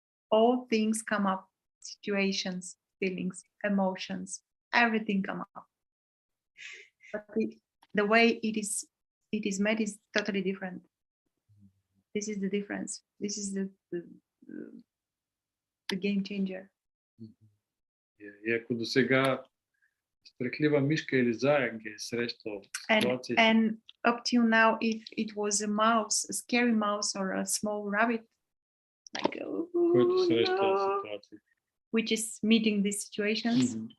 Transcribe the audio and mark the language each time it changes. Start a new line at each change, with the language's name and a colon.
English: All things come up, situations, feelings, emotions, everything come up. But the way it is made is totally different. This is the difference. This is the game changer.
Bulgarian: И ако до сега страхлива мишка или заек ги е срещал ситуации,
English: And up till now, if it was a mouse, a scary mouse, or a small rabbit, like
Bulgarian: който срещал
English: no,
Bulgarian: ситуации,
English: which is meeting these situations,